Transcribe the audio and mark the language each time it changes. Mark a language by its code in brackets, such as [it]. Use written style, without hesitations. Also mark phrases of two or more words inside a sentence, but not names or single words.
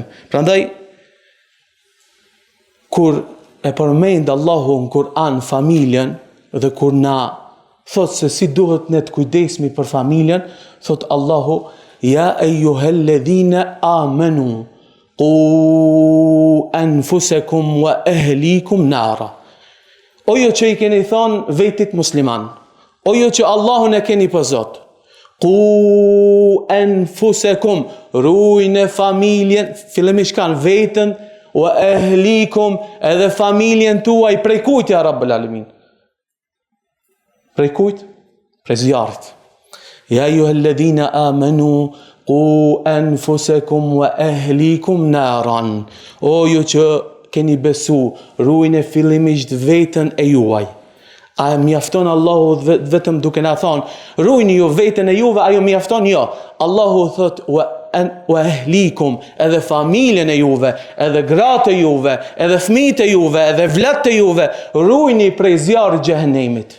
[sq] Prandaj kur e përmend Allahu në Kur'an familjen dhe kur na thot se si duhet ne të kujdesmi për familjen, thot Allahu: [ar] يا أيها الذين آمنوا قوا أنفسكم وأهليكم نارا. [sq] O ju që i keni thonë vetit musliman, o ju që Allahun e keni për Zot, [ar] قوا أنفسكم, [sq] ruajini familjen, fillimisht kanë vetën, [ar] وأهليكم, [sq] edhe familjen tuaj prej kujt [ar] يا رب العالمين? [sq] Prej kujt? Prej zjarrit. [ar] يا أيها الذين آمنوا قوا أنفسكم وأهليكم نارا. [sq] O ju që keni besu, ruajini fillimisht veten e juaj. A mjafton Allahu vetëm duke na thonë, ruajini ju veten e juve, ajo mjafton? Jo. Allahu thot [ar] وأهليكم, [sq] edhe familjen e juve, edhe gratë e juve, edhe fëmijët e juve, edhe vllatë e juve, ruajini prej zjarrit xhehenemit.